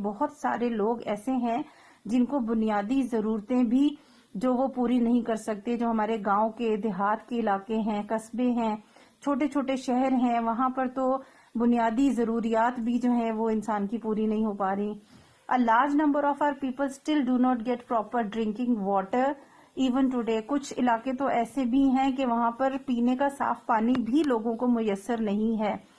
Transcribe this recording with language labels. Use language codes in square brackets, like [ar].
[ur] بہت سارے لوگ ایسے ہیں جن کو بنیادی ضرورتیں بھی جو وہ پوری نہیں کر سکتے. جو ہمارے گاؤں کے، دیہات کے علاقے ہیں، قصبے ہیں، چھوٹے چھوٹے شہر ہیں، وہاں پر تو بنیادی ضروریات بھی جو ہیں وہ انسان کی پوری نہیں ہو پا رہی. [en] A large number of our people still do not get proper drinking water even today. [ur] کچھ علاقے تو ایسے بھی ہیں کہ وہاں پر پینے کا صاف پانی بھی لوگوں کو میسر نہیں ہے.